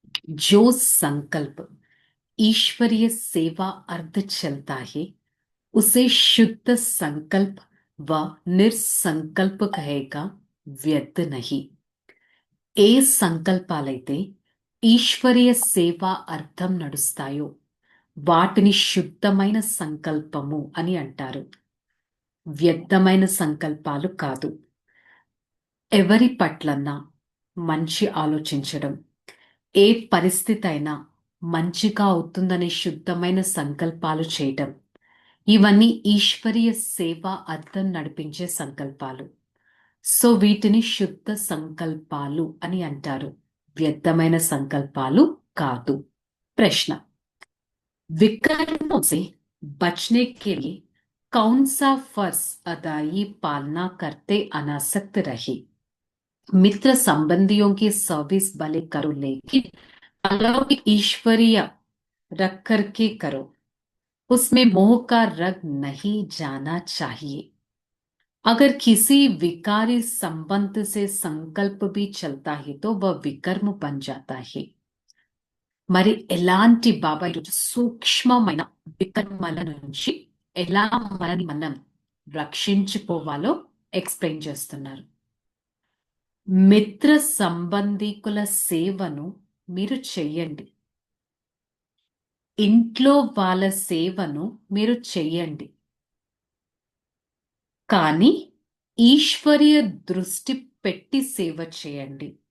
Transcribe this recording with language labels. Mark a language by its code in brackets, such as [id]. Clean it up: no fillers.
[hi] जो संकल्प ईश्वरीय सेवा अर्थ चलता है उसे शुद्ध संकल्प व निर्संकल्प कहेगा, व्यर्थ नहीं। [te] ఏ సంకల్పాలైతే ఈశ్వరీయ సేవా అర్థం నడుస్తాయో వాటిని శుద్ధమైన సంకల్పము అని అంటారు, వ్యర్థమైన సంకల్పాలు కాదు. ఎవరి పట్లన్నా మంచి ఆలోచించడం, ఏ పరిస్థితి అయినా మంచిగా అవుతుందనే శుద్ధమైన సంకల్పాలు చేయటం, ఇవన్నీ ఈశ్వరీయ సేవా అర్థం నడిపించే సంకల్పాలు. సో వీటిని శుద్ధ సంకల్పాలు అని అంటారు, వ్యర్థమైన సంకల్పాలు కాదు. [hi] ప్రశ్న, विकर्मों से बचने के लिए कौन सा फर्ज अदाई पालना करते अनासक्त रहे? मित्र संबंधियों की सर्विस भले करो, लेकिन अलौकिक ईश्वरीय रख करके करो, उसमें मोह का रंग नहीं जाना चाहिए। अगर किसी विकारी संबंध से संकल्प भी चलता है तो वह विकर्म बन जाता है. [te] మరి ఎలాంటి బాబా ఈరోజు సూక్ష్మమైన వికర్మల నుంచి ఎలా మనని మనం రక్షించుకోవాలో ఎక్స్ప్లెయిన్ చేస్తున్నారు. మిత్ర సంబంధికుల సేవను మీరు చెయ్యండి, ఇంట్లో వాళ్ళ సేవను మీరు చెయ్యండి, కానీ ఈశ్వరీయ దృష్టి పెట్టి సేవ చేయండి.